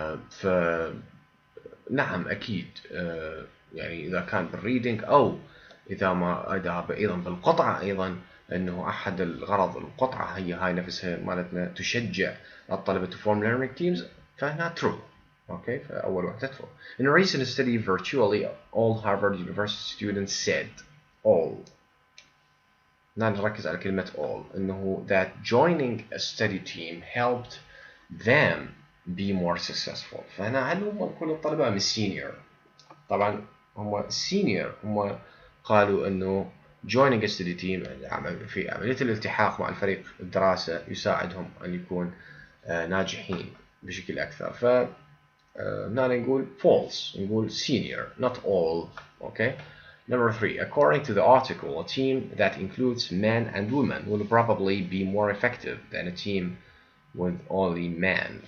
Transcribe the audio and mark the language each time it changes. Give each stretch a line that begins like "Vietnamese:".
Arabic: ف نعم أكيد يعني إذا كان بالريدنج أو إذا أيضا بالقطعة أيضا، أنه أحد الغرض القطعة هي هاي نفسها مالتنا تشجع الطلبة
English: to form learning teams،
Arabic: فهنا true. أوكي، فأول واحدة true.
English: In a recent study, virtually all Harvard University students said all.
Arabic: نركز على كلمة
English: all، إنه that joining a study team helped them be more successful.
Arabic: فهنا هل هم كل الطلبة من senior؟ طبعا هم senior، هم قالوا إنه
English: joining a study team
Arabic: في عملية الالتحاق مع الفريق الدراسة يساعدهم أن يكون ناجحين بشكل أكثر. ف هنا نقول false، نقول
English: senior not all. Okay. Number 3, according to the article, a team that includes men and women will probably be more effective than a team with only men.